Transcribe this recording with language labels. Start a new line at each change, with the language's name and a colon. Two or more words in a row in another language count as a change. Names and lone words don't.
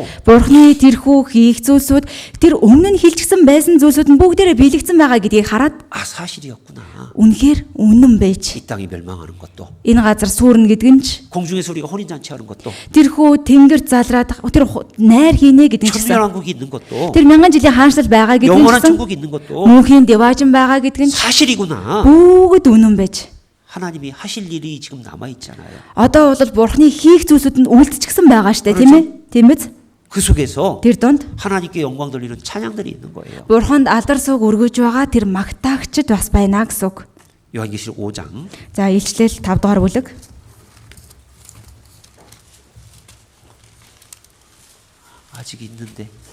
Mongolian: Бурхны тэрхүү хийх зүйлсүүд тэр өмнө нь хэлчихсэн байсан зүйлсүүд нь бүгдээрээ биелэгдсэн байгаа гэдгийг хараад
Korean: 아 사실이었구나.
Mongolian: үнэхээр үнэн байж
Korean: 이 땅이 멸망하는 것도
Mongolian: энэ газар сүрнэ гэдэг нь ч
Korean: 공중에서 우리가 혼인잔치하는 것도
Mongolian: тэрхүү тэнгэр залраад тэр найр хийнэ гэдэг нь ч гэсэн
Korean: 천년왕국이 있는 것도
Mongolian: тэр мянган жилийн хаанчлал байгаа гэдэг нь
Korean: 영원한
Mongolian: гэсэн
Korean: 천국이 있는 것도
Mongolian: мөнхийн деважин байгаа гэдэг нь
Korean: 사실이구나.
Mongolian: бүгд үнэн байж
Korean: 하나님이 하실 일이 지금 남아 있잖아요.
Mongolian: одоо бол Бурхны хийх зүйлсүүд нь үлдчихсэн байгаа штэ тийм ээ? Тийм биз?
Korean: 그 속에서
Mongolian: Тэр донд
Korean: 하나님께 영광 돌리는 찬양들이 있는 거예요.
Mongolian: Бурханд алдар суг өргөж байгаа тэр магтаагчд бас байна гэсэн үг.
Korean: 요한계시록 5장
Mongolian: За илчлэл 5 дугаар бүлэг.
Korean: 아직 있는데